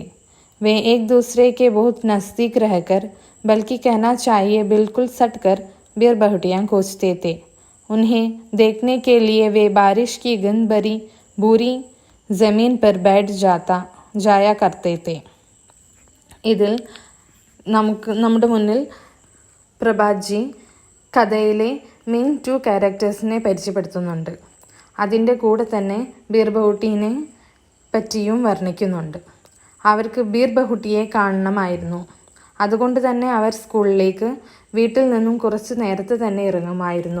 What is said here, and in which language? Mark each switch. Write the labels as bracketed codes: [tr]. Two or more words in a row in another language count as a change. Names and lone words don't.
[hi] वे एक दूसरे के बहुत नज़दीक रहकर, बल्कि कहना चाहिए बिल्कुल सटकर बीरबहुटियाँ खोजते थे। उन्हें देखने के लिए वे बारिश की गंध भरी बूरी ज़मीन पर बैठ जाया करते थे. [ml] ഇതിൽ നമ്മുടെ മുന്നിൽ പ്രഭാജി കഥയിലെ മെയിൻ 2 ക്യാരക്ടേഴ്സിനെ പരിചയപ്പെടുത്തുന്നുണ്ട്. അതിൻ്റെ കൂടെ തന്നെ ബീർബഹുട്ടീനെ പറ്റിയും വർണ്ണിക്കുന്നുണ്ട്. അവർക്ക് ബീർബഹുട്ടിയെ കാണണമായിരുന്നു. അതുകൊണ്ട് തന്നെ അവർ സ്കൂളിലേക്ക് വീട്ടിൽ നിന്നും കുറച്ച് നേരത്തെ തന്നെ ഇറങ്ങുമായിരുന്നു.